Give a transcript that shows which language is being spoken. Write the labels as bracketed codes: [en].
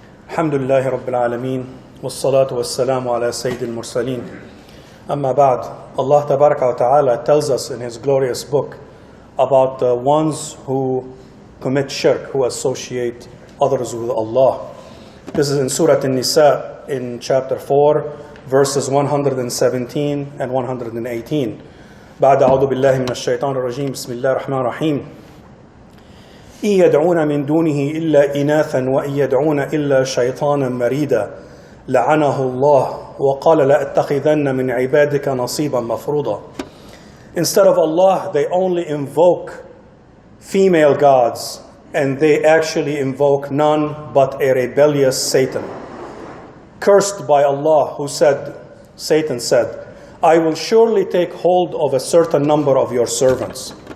[ar] الحمد لله رب العالمين والصلاة والسلام على سيد المرسلين أما بعد. [en] Allah Tabaraka wa Ta'ala tells us in His glorious book about the ones who commit shirk, who associate others with Allah. This is in Surah An-Nisa in chapter 4 verses 117 and 118. [ar] بعد أعوذ بالله من الشيطان الرجيم بسم الله الرحمن الرحيم إن يدعون من دونه إلا إناثا وإن يدعون إلا شيطانا مريدا لعنه الله وقال لأتخذن من عبادك نصيبا مفروضا. [en] Instead of Allah, they only invoke female gods, and they actually invoke none but a rebellious Satan. Cursed by Allah, Satan said, I will surely take hold of a certain number of your servants.